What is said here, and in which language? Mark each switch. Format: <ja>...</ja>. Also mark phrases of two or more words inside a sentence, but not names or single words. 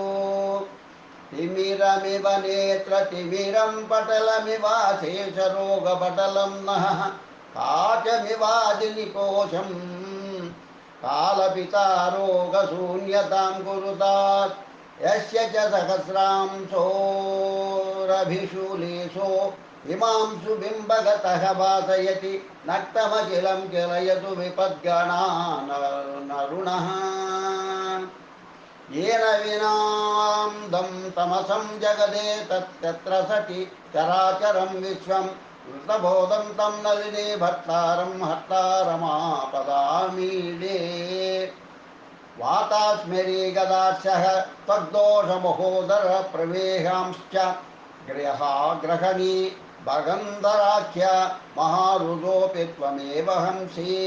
<sa>తిమిరమివ నేత్రతిమిరం పటలమివాశేషరోగపటలం నః కాచమివాదినికోశం కాలపితారోగశూన్యతాం కురుతాత్. యస్య చ సహస్రాంశోరభిషులేశో హిమాంశు బింబగతః భాసయతి నక్తమఖిలం కిలయతు విపద్గణానరుణః. येन विनान्दं तमसं जगदे तत्र सति चराचरं विश्वं వృతబోధం తం నలినే భర్తారం హర్తారమాపదామీడే వాతాస్మరీ గదాస్యః తద్దోషమహోదర ప్రవేశాంశ్చ గ్రహణీ భగంధరాఖ్య మహారుజోపి త్వమేవ హంసి</sa>